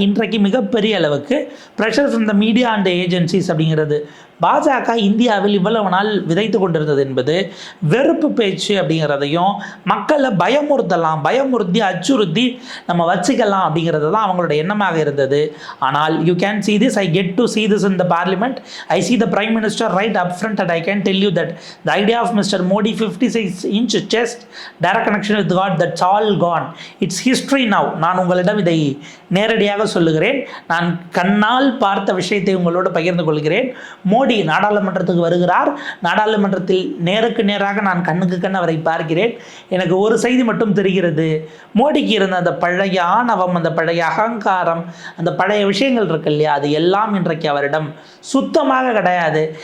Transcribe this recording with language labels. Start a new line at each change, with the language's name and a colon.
Tamil: இன்றைக்கு மிகப்பெரிய அளவுக்கு
English: pressure from the media and agencies
Tamil: அப்படிங்கிறது பாஜக இந்தியாவில் இவ்வளவு நாள் விதைத்து கொண்டிருந்தது என்பது வெறுப்பு பேச்சு அப்படிங்கிறதையும் மக்களை பயமுறுத்தி அச்சுறுத்தி நம்ம வச்சுக்கலாம் அப்படிங்கிறது தான் அவங்களோட எண்ணமாக இருந்தது. ஆனால்
English: You can see this, I get to see this in the parliament. I see the prime minister right up front and I can tell you that the idea of Mr. Modi 56-inch chest, direct connection with God, that's all gone. It's history now.
Tamil: நான் உங்களிடம் இதை நேரடியாக சொல்லுகிறேன். நான் கண்ணால் பார்த்த விஷயத்தை உங்களோடு பகிர்ந்து கொள்கிறேன். மோடி நாடாளுமன்றத்துக்கு வருகிறார். நாடாளுமன்றத்தில் நேருக்கு நேராக நான் கண்ணுக்கு கண் அவரை பார்க்கிறேன். எனக்கு ஒரு செய்தி மட்டும் தெரிகிறது. மோடிக்கு இருந்த அந்த பழைய ஆணவம், அந்த பழைய அகங்காரம், அந்த பழைய விஷயங்கள் இருக்கு இல்லையா, அது எல்லாம் இன்றைக்கு அவரிடம் சுத்தமாக கிடையாது.